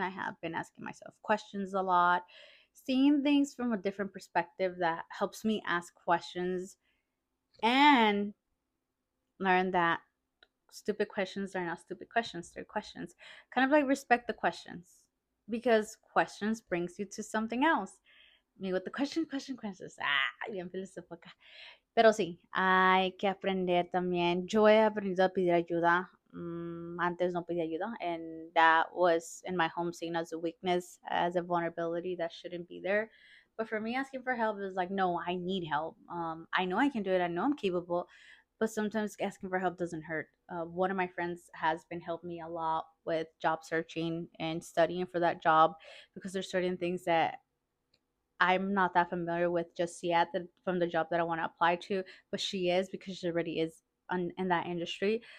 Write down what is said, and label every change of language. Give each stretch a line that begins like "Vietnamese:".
English: I have been asking myself questions a lot, seeing things from a different perspective that helps me ask questions and learn that stupid questions are not stupid questions. They're questions. Kind of like respect the questions because questions brings you to something else. Me with the questions.
Spanish: Bien filosófica. Pero sí, hay que aprender también. Yo he aprendido a pedir ayuda. Antes no pedía ayuda,
English: and that was in my home seen as a weakness, as a vulnerability that shouldn't be there. But for me, asking for help is like, no, I need help. I know I can do it. I know I'm capable, but sometimes asking for help doesn't hurt. One of my friends has been helping me a lot with job searching and studying for that job because there's certain things that I'm not that familiar with just yet from the job that I want to apply to, but she is because she already is in that industry.